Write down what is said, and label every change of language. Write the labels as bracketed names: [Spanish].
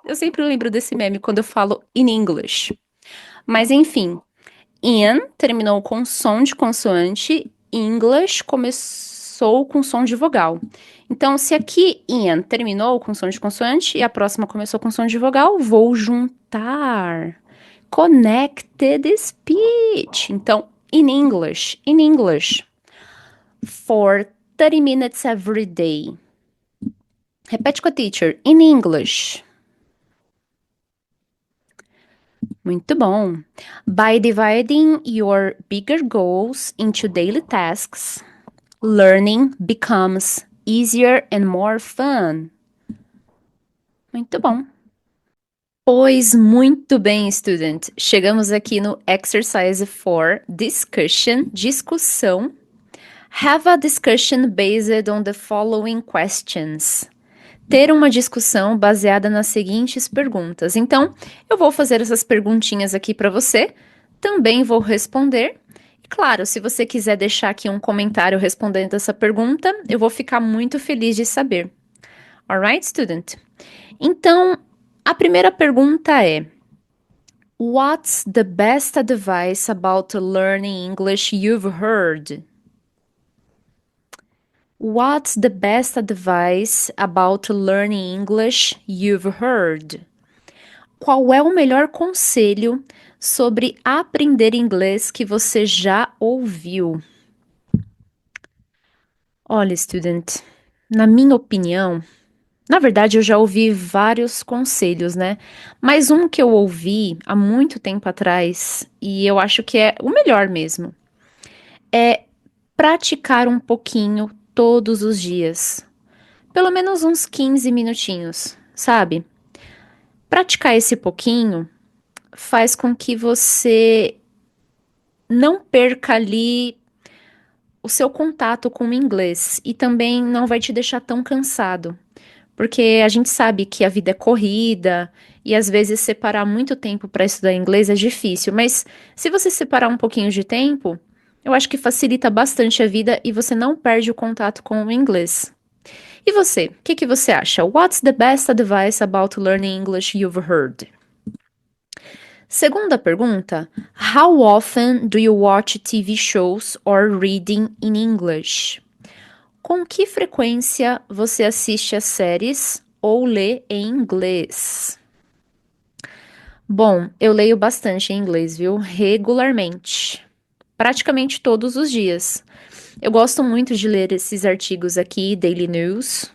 [Portuguese] Eu sempre lembro desse meme quando eu falo [English] in English. [Portuguese] Mas enfim, in terminou com som de consoante, English começou com som de vogal. Então, se aqui in terminou com som de consoante e a próxima começou com som de vogal, vou juntar. [English] Connected speech. [Portuguese] Então, [English] in English, for 30 minutes every day. [Portuguese] Repete com a teacher, [English] in English. [Portuguese] Muito bom. [English] By dividing your bigger goals into daily tasks, learning becomes easier and more fun. [Portuguese] Muito bom. Pois muito bem, student. Chegamos aqui no exercise 4, discussão. [English] Have a discussion based on the following questions. [Portuguese] Ter uma discussão baseada nas seguintes perguntas. Então, eu vou fazer essas perguntinhas aqui para você, também vou responder. E claro, se você quiser deixar aqui um comentário respondendo essa pergunta, eu vou ficar muito feliz de saber. [English] Alright, student? [Portuguese] Então, a primeira pergunta é: [English] what's the best advice about learning English you've heard? What's the best advice about learning English you've heard? [Portuguese] Qual é o melhor conselho sobre aprender inglês que você já ouviu? Olha, student, na minha opinião, na verdade eu já ouvi vários conselhos, né? Mas um que eu ouvi há muito tempo atrás, e eu acho que é o melhor mesmo, é praticar um pouquinho todos os dias. Pelo menos uns 15 minutinhos, sabe? Praticar esse pouquinho faz com que você não perca ali o seu contato com o inglês e também não vai te deixar tão cansado, Porque a gente sabe que a vida é corrida e às vezes separar muito tempo para estudar inglês é difícil, mas se você separar um pouquinho de tempo, eu acho que facilita bastante a vida e você não perde o contato com o inglês. E você, o que que você acha? [English] What's the best advice about learning English you've heard? [Portuguese] Segunda pergunta: [English] How often do you watch TV shows or reading in English? [Portuguese] Com que frequência você assiste a séries ou lê em inglês? Bom, eu leio bastante em inglês, viu? Regularmente. Praticamente todos os dias. Eu gosto muito de ler esses artigos aqui, Daily News.